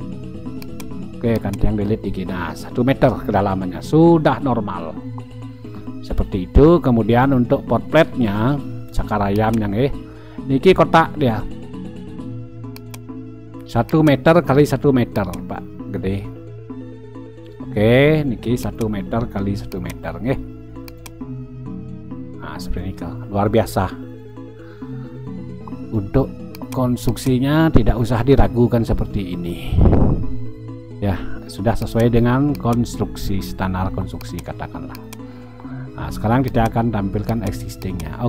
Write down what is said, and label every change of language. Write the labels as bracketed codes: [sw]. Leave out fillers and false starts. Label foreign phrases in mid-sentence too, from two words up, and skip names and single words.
[id] Oke kan, tiang delete dikit. Nah, 1 meter kedalamannya sudah normal seperti itu. Kemudian untuk pot plate nya cakar ayam yang niki kotak dia 1 meter kali 1 meter Pak gede. Oke, niki 1 meter kali 1 meter nggih. Nah, seperti ini luar biasa. Untuk konstruksinya tidak usah diragukan seperti ini. Ya, sudah sesuai dengan konstruksi, standar konstruksi katakanlah. Nah, sekarang kita akan tampilkan existingnya.